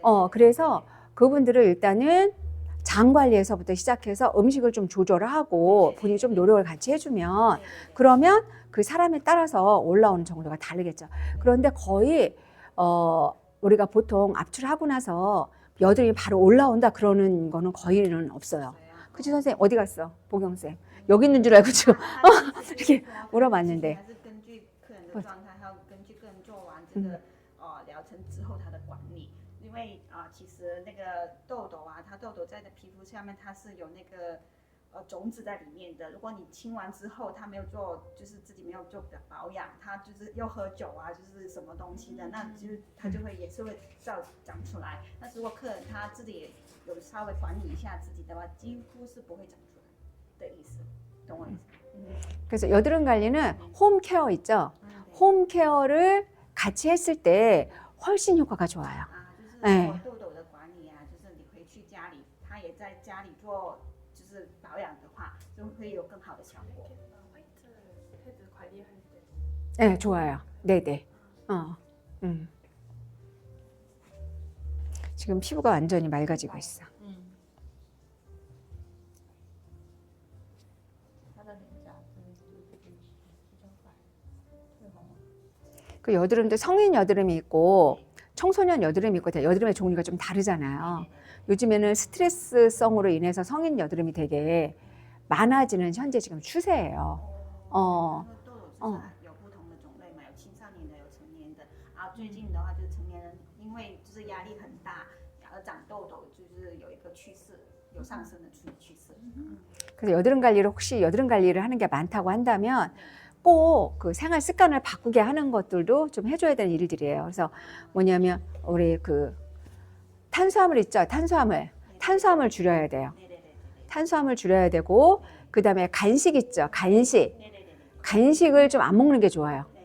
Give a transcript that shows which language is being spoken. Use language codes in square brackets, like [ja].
[ko] 그래서 그분들을 일단은 장 관리에서부터 시작해서 음식을 좀 조절을 하고 본인이 좀 노력을 같이 해주면 그러면 그 사람에 따라서 올라오는 정도가 다르겠죠. 그런데 거의 우리가 보통 압출하고 나서 여드름이 바로 올라온다 그러는 거는 거의는 없어요. 그치 선생님 어디 갔어? 보경쌤 여기 있는 줄 알고 지금 이렇게 물어봤는데 [zh] 还是根据客人的状态，还有根据个人做完这个疗程之后他的管理，因为其实那个痘痘啊，它痘痘在的皮肤下面它是有那个种子在里面的。如果你清完之后，他没有做，就是自己没有做保养，他就是又喝酒啊，就是什么东西的，那就是他就会也是会长出来。但是如果客人他自己也有稍微管理一下自己的话，几乎是不会长出来的意思，懂我意思？ [ko] 그래서 여드름 관리는 홈케어 있죠. 홈케어를 같이 했을 때 훨씬 효과가 좋아요. [zh] 就是痘痘的管理啊，就是你回去家里，他也在家里做，就是保养的话，就会有更好的效果。 [ko] 화이트 헤드 관리할 때 네, 좋아요. 네네. 지금 피부가 완전히 맑아지고 있어. 그 여드름도 성인 여드름이 있고 청소년 여드름이 있고 여드름의 종류가 좀 다르잖아요. 요즘에는 스트레스성으로 인해서 성인 여드름이 되게 많아지는 현재 지금 추세예요. [zh] 痘痘是有不同的种类嘛，有青少年的，有成年的。最近的话就是成年人，因为就是压力很大，而长痘痘，就是有一个趋势，有上升的趋势。 [ko] 그래서 여드름 관리를 혹시 여드름 관리를 하는 게 많다고 한다면 꼭 그 생활 습관을 바꾸게 하는 것들도 좀 해줘야 되는 일들이에요. 그래서 뭐냐면 우리 그 탄수화물 있죠, 탄수화물 줄여야 돼요. 탄수화물 줄여야 되고 그 다음에 간식 있죠, 간식을 좀 안 먹는 게 좋아요.